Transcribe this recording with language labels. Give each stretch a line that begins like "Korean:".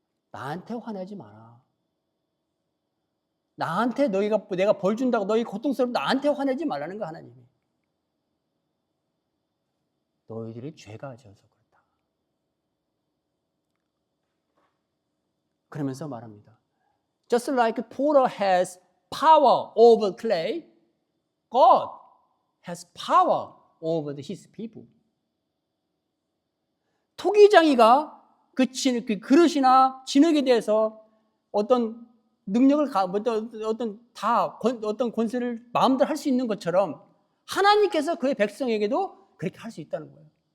Korean: 나한테 화내지 마라. 나한테 내가 벌 준다고 너희 고통스럽고 나한테 화내지 말라는 거 하나님이. 너희들이 죄가 져서 그렇다. 그러면서 말합니다.
English: Just like potter has power over clay, God has power over his people.
Korean: 토기장이가 그 그릇이나 진흙에 대해서 어떤 능력을 어떤 권세를 마음대로 할 수 있는 것처럼 하나님께서 그의 백성에게도 그렇게 할 수 있다는 거예요.